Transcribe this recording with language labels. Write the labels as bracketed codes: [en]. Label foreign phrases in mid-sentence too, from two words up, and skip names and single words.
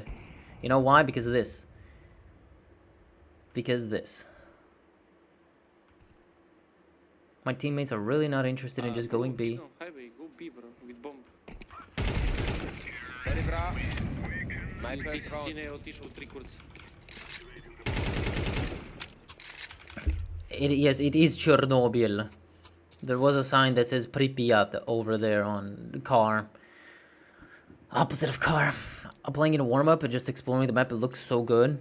[en] You know why? Because of this. Because this. My teammates are really not interested in just going B. He's on highway, go B, bro, with bomb. Sorry, bro. My [hr] Ti [en] first round. [hr] sine je otišao u 3 kurca. [en] Yes, it is Chernobyl. There was a sign that says Pripyat over there on the car. Opposite of car. I'm playing in a warm-up and just exploring the map. It looks so good.